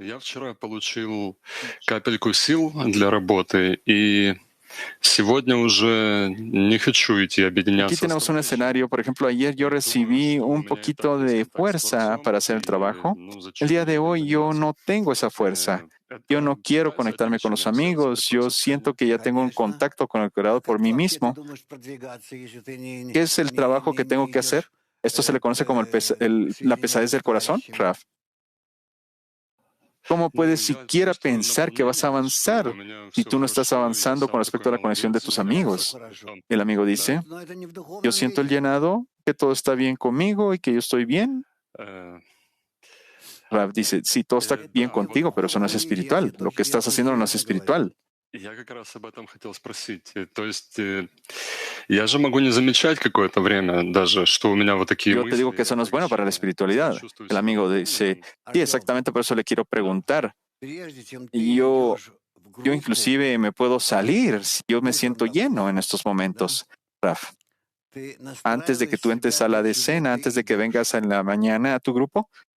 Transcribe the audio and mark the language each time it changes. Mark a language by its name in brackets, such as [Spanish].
[Russian] Я вчера получил капельку сил для работы, и сегодня уже не хочу идти объединяться. [Spanish] Aquí tenemos un escenario. Por ejemplo, ayer yo recibí un poquito de fuerza para hacer el trabajo. El día de hoy yo no tengo esa fuerza. Yo no quiero conectarme con los amigos. Yo siento que ya tengo un contacto con el Creador por mí mismo. ¿Qué es el trabajo que tengo que hacer? Esto se le conoce como la pesadez del corazón, Raf. ¿Cómo puedes siquiera pensar que vas a avanzar si tú no estás avanzando con respecto a la conexión de tus amigos? El amigo dice, yo siento el llenado, que todo está bien conmigo y que yo estoy bien. Raf dice, sí, todo está bien contigo, pero eso no es espiritual. Lo que estás haciendo no es espiritual. [Russian] Я как раз об этом хотел спросить. То есть я же могу не замечать какое-то время даже, что у меня вот такие мысли. [Spanish] Yo te digo que eso no es bueno para la espiritualidad. El amigo dice, sí, exactamente por eso le quiero preguntar. Yo inclusive me puedo salir si yo me siento lleno en estos momentos, Raf. antes de que tú entres a la decena, antes de que vengas en la mañana a tu grupo?